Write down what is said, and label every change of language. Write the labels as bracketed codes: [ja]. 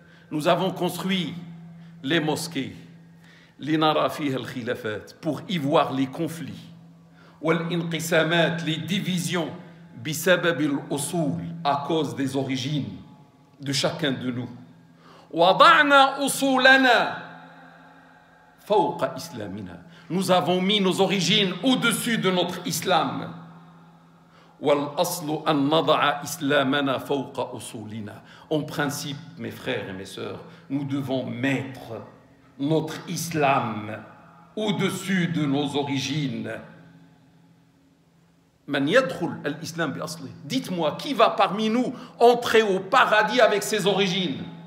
[fr] Nous avons construit les mosquées. [ar] لنرى فيها الخلافات, [fr] pour y voir les conflits. [ar] والانقسامات, [fr] les divisions. [ar] بسبب الأصول, [fr] à cause des origines de chacun de nous. [ar] وضعنا أصولنا فوق إسلامنا. [fr] Nous avons mis nos origines au-dessus de notre islam. [ar] والأصل أن نضع إسلامنا فوق أصولنا. [fr] En principe, mes frères et mes sœurs, nous devons mettre notre islam au-dessus de nos origines. [ar] من يدخل الإسلام بأصله. [fr] Dites-moi, qui va parmi nous entrer au paradis avec ses origines?